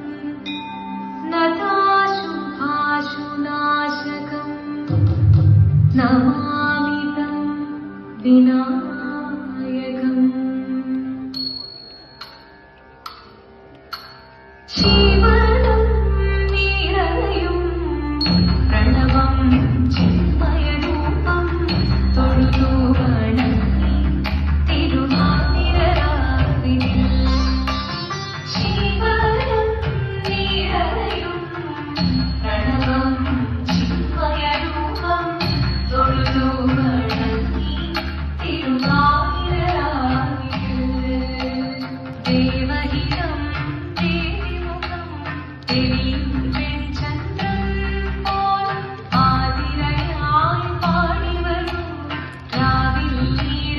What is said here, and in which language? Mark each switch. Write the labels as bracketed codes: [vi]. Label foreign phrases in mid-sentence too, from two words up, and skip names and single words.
[sa] नताशुभाशुनाशकम् नमामि तं विनायकम् [ml] ജീവനം നിറയും പ്രണവം ചിന്മയരൂപം തൊഴുതു വണങ്ങി തിരുവാതിരരാവിൽ ജീവനം നിറയും പ്രണവം ചിന്മയരൂപം തൊഴുതു വണങ്ങി തിരുവാതിരരാവിൽ ദേവഹിതം ദേവിമുഖം തെളിയും വെൺചന്ദ്രൻ പോൽ ആതിരയായി പാടി വരൂ രാവിൽ നീ